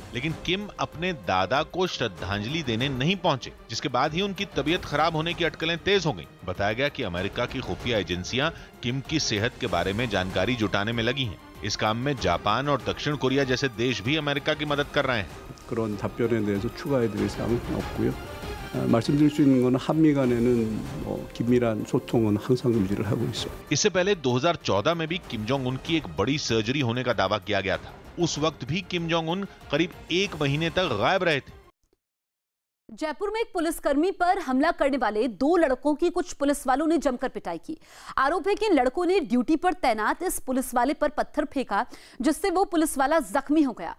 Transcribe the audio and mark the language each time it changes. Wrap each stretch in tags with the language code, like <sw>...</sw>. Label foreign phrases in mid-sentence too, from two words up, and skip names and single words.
<hi>लेकिन किम अपने दादा को श्रद्धांजलि देने नहीं पहुंचे, जिसके बाद ही उनकी तबीयत खराब होने की अटकलें तेज हो गईं। बताया गया कि अमेरिका की खुफिया एजेंसियां किम की सेहत के बारे में जानकारी जुटाने में लगी हैं। इस काम में जापान और दक्षिण कोरिया जैसे देश भी अमेरिका की मदद कर रहे हैं।</hi> <ko>그런 답변에 대해서 추가해드릴 사항은 없고요. 말씀드릴 수 있는 건 한미 간에는 긴밀한 소통은 항상 유지를 하고 있습니다.</ko> <hi>इससे पहले 2014 में भी किम जोंग उन की एक बड़ी सर्जरी होने का दावा किया गया था। उस वक्त भी किम जोंग उन करीब 1 महीने तक गायब रहे थे। जयपुर में एक पुलिसकर्मी पर हमला करने वाले 2 लड़कों की कुछ पुलिस वालों ने जमकर पिटाई की। आरोप है कि इन लड़कों ने ड्यूटी पर तैनात इस पुलिस वाले पर पत्थर फेंका, जिससे वो पुलिस वाला जख्मी हो गया।</hi>